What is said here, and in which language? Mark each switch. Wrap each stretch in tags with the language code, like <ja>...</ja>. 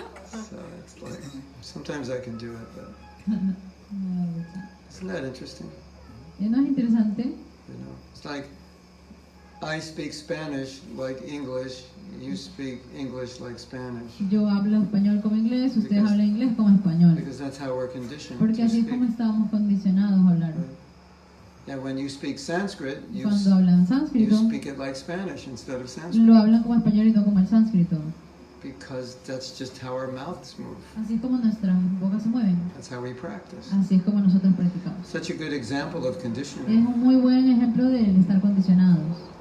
<en>So it's like, sometimes I can do it, but isn't that interesting?</en> <es>¿No es interesante?</es> <en>You know, it's like I speak Spanish like English, you speak English like Spanish.</en> <es>Yo hablo español como inglés, ustedes hablan inglés como español.</es> <en>Because that's how we're conditioned</en> <es>Porque</es> <en>to</en> <es>así es</es> <en>speak.</en> <es>como estamos condicionados a hablar.</es> <en>And when you speak Sanskrit, you</en> <es>Cuando hablan sánscrito,</es> <en>speak it like Spanish instead of Sanskrit.</en> <es>lo hablan como español y no como el sánscrito.</es> <en>Because that's just how our mouths move.</en> <es>Así es como nuestras bocas se mueven.</es> <en>That's how we practice.</en> <es>Así es como nosotros practicamos.</es> <en>Such a good example of</en> <es>Es</es> <en>conditioning.</en> <es>un muy buen ejemplo de estar condicionados.</es>